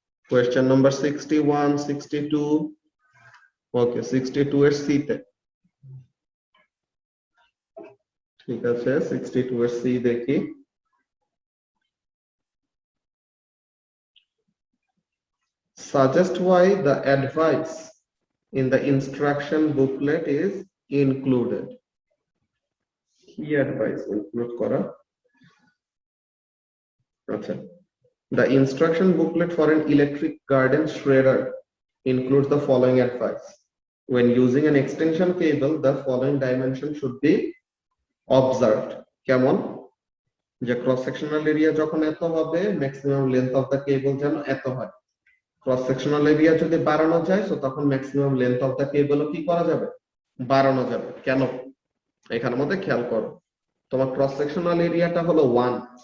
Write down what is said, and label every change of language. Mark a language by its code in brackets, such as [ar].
[en] Question number 61, 62. Okay, [bn] 62 এর C তে, ঠিক আছে, 62 এর সি দেখি। [en] Suggest why the advice in the instruction booklet is included. [bn] কি advice include করা? আচ্ছা, [en] the instruction booklet for an electric garden shredder includes the following advice. When using an extension cable, the following dimension should be observed. [bn] কেমন, যে cross sectional area যখন এত হবে, maximum length of the কেবল যেন এত হয়। ক্রস সেকশনাল এরিয়া যদি বাড়ানো যায় তো তখন ম্যাক্সিমাম লেন্থ অফ দা কেবলও কি করা যাবে, বাড়ানো যাবে। কেন, এখানের মধ্যে খেয়াল করো, তোমার ক্রস সেকশনাল এরিয়াটা হলো 1।